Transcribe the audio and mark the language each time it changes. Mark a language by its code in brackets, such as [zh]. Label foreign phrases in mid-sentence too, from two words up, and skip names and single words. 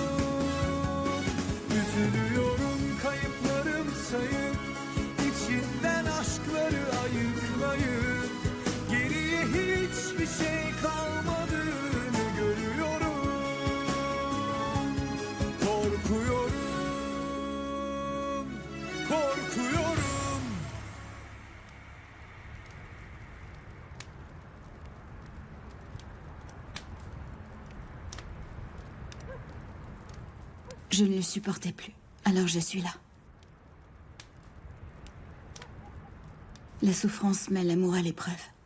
[tr] Üzülüyorum kayıplarım sayıp, içinden aşkları ayıklayıp, geriye hiçbir şey kalmadığını görüyorum. Korkuyorum, korkuyorum. [fr] Je ne le supportais plus, alors je suis là. La souffrance met l'amour à l'épreuve.